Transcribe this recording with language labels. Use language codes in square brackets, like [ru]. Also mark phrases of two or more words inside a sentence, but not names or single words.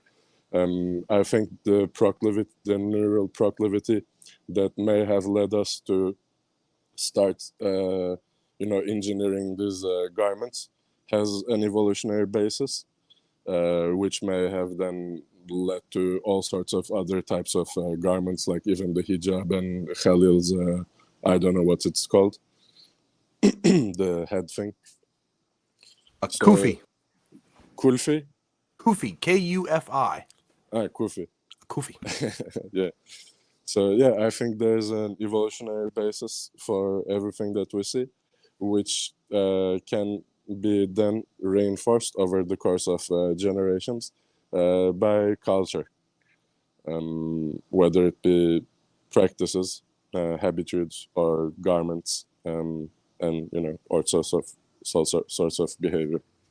[en] I think the neural proclivity that may have led us to start, engineering these garments has an evolutionary basis, which may have then led to all sorts of other types of garments, like even the hijab and Khalil's, I don't know what it's called, the head thing. Kufi. Kulfi? Kufi, Kufi. Kufi. Kufi. Yeah. So yeah, I think there's an evolutionary basis for everything that we see, which can be then reinforced over the course of generations by culture, whether it be practices, habitudes, or garments, and or sorts of behavior.